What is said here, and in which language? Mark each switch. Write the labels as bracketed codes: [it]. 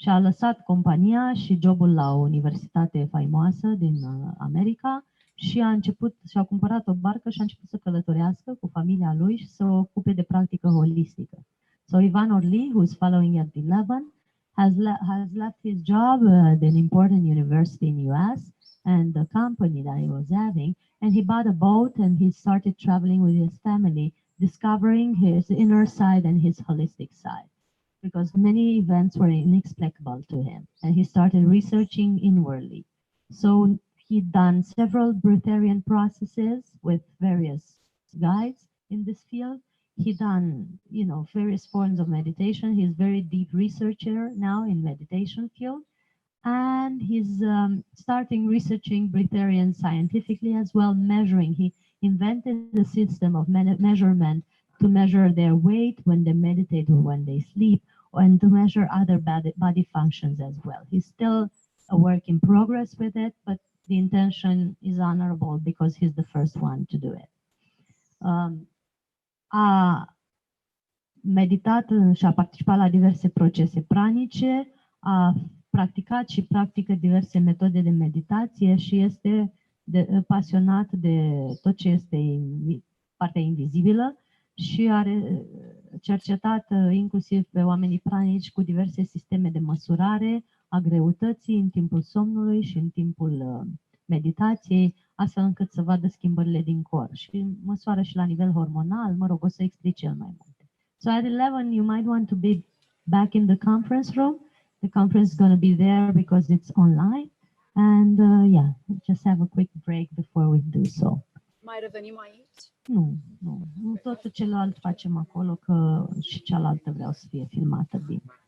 [ro] și a lăsat compania și jobul la o universitate faimoasă din America și și-a cumpărat o barcă și a început să călătorească cu familia lui și să o ocupe de practică holistică. [en] So Ivan Orly, who's following at 11, has left his job at an important university in US and the company that he was having, and he bought a boat and he started traveling with his family, discovering his inner side and his holistic side, because many events were inexplicable to him, and he started researching inwardly. So he'd done several breatharian processes with various guides in this field. He done, various forms of meditation. He's very deep researcher now in meditation field, and he's starting researching breatharian scientifically as well, measuring. He invented a system of measurement to measure their weight when they meditate or when they sleep, and to measure other body functions as well. He's still a work in progress with it, but the intention is honorable because he's the first one to do it. [ro] A meditat și a participat la diverse procese pranice, a practicat și practică diverse metode de meditație și este pasionat de tot ce este partea invizibilă și are cercetat inclusiv pe oamenii pranici cu diverse sisteme de măsurare a greutății în timpul somnului și în timpul meditației, astfel încât să vadă schimbările din corp și măsoară și la nivel hormonal, o să explic cel mai multe. [en] So at 11 you might want to be back in the conference room. The conference is going to be there because it's online, and just have a quick break before we do so. [ro] Mai revenim aici? Nu, tot celălalt facem acolo, că și cealaltă vreau să fie filmată bine.